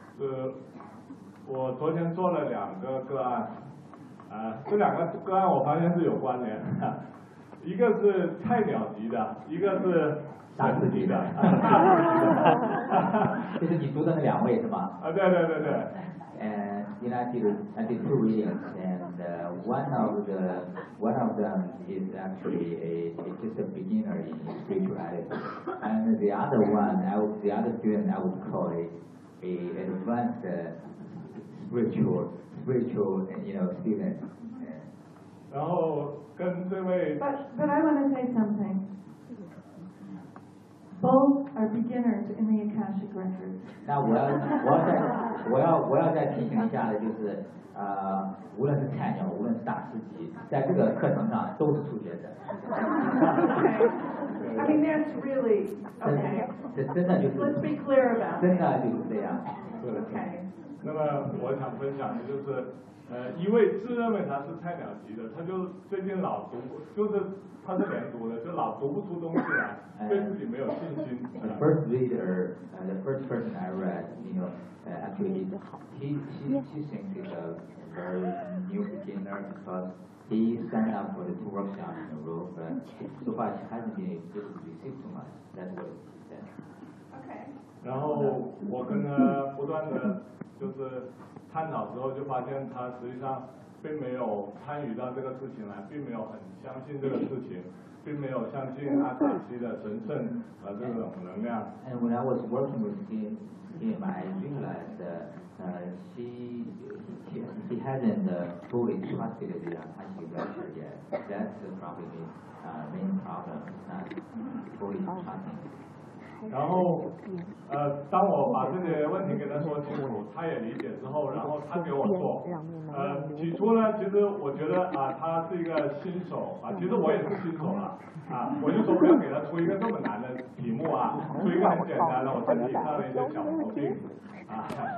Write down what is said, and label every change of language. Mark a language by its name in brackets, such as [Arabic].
[Chinese] 是，我昨天做了两个个案，这两个个案我发现是有关联的，一个是菜鸟级的，一个是大师级的。这是你读的那两位是吧？啊，对对对对。 [English] I did two readings, and one of them is actually just a beginner in spirituality, and the other student I would call a advanced spiritual student. [Chinese] 然后跟这位 [English] but I want to say something. Both. Are beginners in the Akashic Records. [Chinese] 那我要再提醒一下的就是，无论是菜鸟，无论是大师级，在这个课程上都是初学者。 [English] Okay. I mean that's really okay. [Chinese] 真的就是。 [English] Let's be clear about. [Chinese] 真的就是这样。 [English] Okay. [Chinese] 那么我想分享的就是，一位自认为他是菜鸟级的，他就最近老读，就是。他是连读的，就老读不出东西来，对自己没有信心。 [English] The first reader, the first person I read, you know, actually, he thinks he's a very new beginner because he signed up for the two workshops in a row, but so far he hasn't been able to receive too much. That's what he said. Okay. [Chinese] 然后我跟他不断的就是探讨之后，就发现他实际上。并没有参与到这个事情来，并没有很相信这个事情，并没有相信阿卡西的神圣和这种能量。 [English] And when I was working with him, I realized he hasn't fully trusted the Akashic Records yet. That's probably the main problem, not fully trusting. [Chinese] 然后，当我把这些问题跟他说清楚，他也理解之后，然后他给我做，起初呢，其实我觉得啊，他是一个新手啊，其实我也是新手了啊，我就说不要给他出一个这么难的题目啊，出一个很简单的，我身体上的一些小毛病啊。